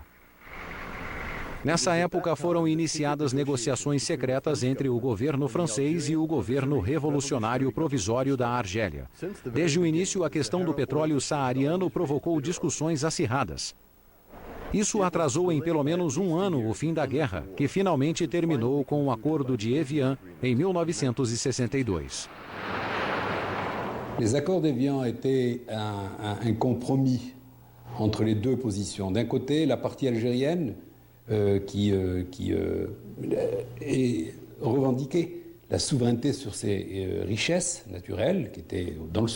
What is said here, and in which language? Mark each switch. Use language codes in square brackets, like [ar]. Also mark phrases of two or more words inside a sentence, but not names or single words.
[pt] Nessa época foram iniciadas negociações secretas entre o governo francês e o governo revolucionário provisório da Argélia. Desde o início, a questão do petróleo saariano provocou discussões acirradas. Isso atrasou em pelo menos um ano o fim da guerra, que finalmente terminou com o Acordo de Evian em 1962. [fr] Les accords d'Évian étaient un compromis entre les deux positions. D'un côté, la partie algérienne qui revendiquait la souveraineté sur ses richesses naturelles qui étaient dans le